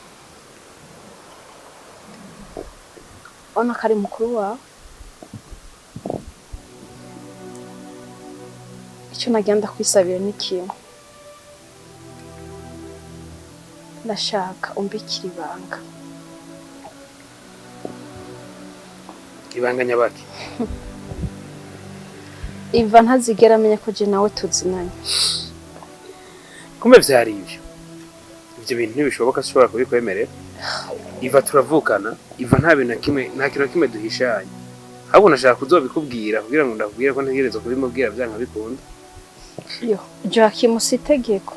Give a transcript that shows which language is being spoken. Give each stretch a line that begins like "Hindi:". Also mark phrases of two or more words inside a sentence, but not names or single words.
Rundi: Ona kari mukuru wawe, icyo nagenda kwisabira ni kimwe. Ndashaka umbikira ibanga. Ibanga nyabaki? Iva ntazigera amenya ko je nawe tuzinanye. Kumbe vyari ivyo. Ibyo bintu ntibishoboka, ashobora kubikwemerera. Iva turavukana, Iva nta bintu kimwe, nta kintu kimwe duhishanye. Ahubwo nashaka kuzobikubwira kugira ngo ndakubwire ko ntegerezwa kubimubwira byanka bikunda. Yo, Joachim usitegeko.